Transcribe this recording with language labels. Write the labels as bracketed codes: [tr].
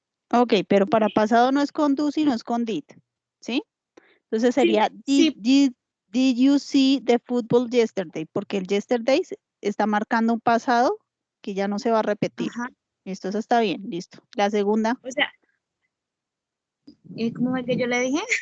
[es] Ok, pero para pasado no es con do, sino es con did, ¿sí? Entonces sería [en] did you see the football yesterday? [es] Porque el yesterday está marcando un pasado que ya no se va a repetir. Listo, eso está bien, listo. La segunda. O sea, ¿cómo es que yo le dije?